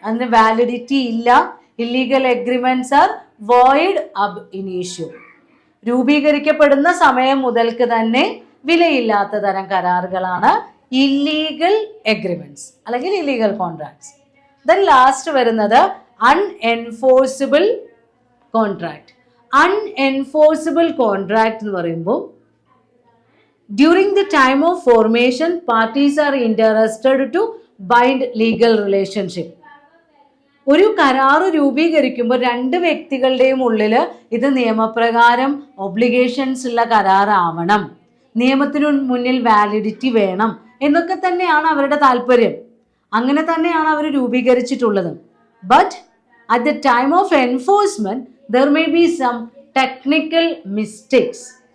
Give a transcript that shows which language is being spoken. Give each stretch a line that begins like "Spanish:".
Malayalam: അതിന് വാലിഡിറ്റി ഇല്ല.
English: Illegal agreements are void ab initio.
Malayalam: രൂപീകരിക്കപ്പെടുന്ന സമയം മുതൽക്ക് തന്നെ വിലയില്ലാത്ത തരം കരാറുകളാണ് ഇല്ലീഗൽ എഗ്രിമെന്റ്സ് അല്ലെങ്കിൽ ഇല്ലീഗൽ കോൺട്രാക്ട്സ്.
English: then last
Malayalam: വരുന്നത്
English: Unenforceable contract. Unenforceable contract
Malayalam: എന്ന് പറയുമ്പോൾ
English: during the time of formation parties are interested to bind legal relationship.
Malayalam: ഒരു കരാറ് രൂപീകരിക്കുമ്പോൾ രണ്ട് വ്യക്തികളുടെയും ഉള്ളിൽ ഇത് നിയമപ്രകാരം ഒബ്ലിഗേഷൻസ് ഉള്ള കരാറാവണം, നിയമത്തിനു മുന്നിൽ വാലിഡിറ്റി വേണം എന്നൊക്കെ തന്നെയാണ് അവരുടെ താല്പര്യം. അങ്ങനെ തന്നെയാണ് അവർ രൂപീകരിച്ചിട്ടുള്ളത്.
English: But at the time of enforcement there may be some technical mistakes.